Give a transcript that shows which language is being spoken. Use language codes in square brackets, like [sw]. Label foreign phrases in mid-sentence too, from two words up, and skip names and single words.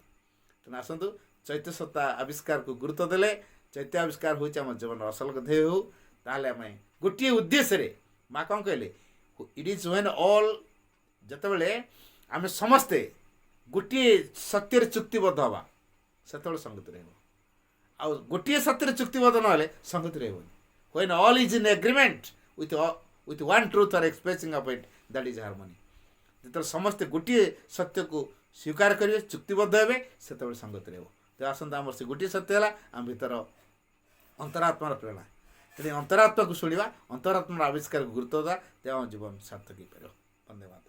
[or] ତେଣୁ ଆସନ୍ତୁ ଚୈତ୍ୟ ସତ୍ତା ଆବିଷ୍କାରକୁ ଗୁରୁତ୍ୱ ଦେଲେ, ଚୈତ୍ୟ ଆବିଷ୍କାର ହେଉଛି ଆମ ଜୀବନର ଅସଲ ଧ୍ୟେୟ ହେଉ, ତାହେଲେ ଆମେ ଗୋଟିଏ ଉଦ୍ଦେଶ୍ୟରେ, ମା କ'ଣ କହିଲେ, [en] it is when all, [or] ଯେତେବେଳେ ଆମେ ସମସ୍ତେ ଗୋଟିଏ ସତ୍ୟରେ ଚୁକ୍ତିବଦ୍ଧ ହେବା ସେତେବେଳେ ସଂଗତି ରହିବ, ଆଉ ଗୋଟିଏ ସତ୍ୟରେ ଚୁକ୍ତିବଦ୍ଧ ନହେଲେ ସଂଗତି ରହିବନି। [en] When all is in agreement with one truth or expressing of it, that is harmony. [or] ଯେତେବେଳେ ସମସ୍ତେ ଗୋଟିଏ ସତ୍ୟକୁ ସ୍ୱୀକାର କରିବେ, ଚୁକ୍ତିବଦ୍ଧ ହେବେ, ସେତେବେଳେ ସଂଗତି ରହିବ। ତ ଆସନ୍ତୁ ଆମର ସେ ଗୋଟିଏ ସତ୍ୟ ହେଲା ଆମ ଭିତର ଅନ୍ତରାତ୍ମାର ପ୍ରେରଣା। ତେଣୁ ଅନ୍ତରାତ୍ମାକୁ ଶୁଣିବା, ଅନ୍ତରାତ୍ମାର ଆବିଷ୍କାରକୁ ଗୁରୁତ୍ୱ ଦେବା, ତେଣୁ ଆମ ଜୀବନ ସାର୍ଥକ ହେଇପାରିବ। ଧନ୍ୟବାଦ।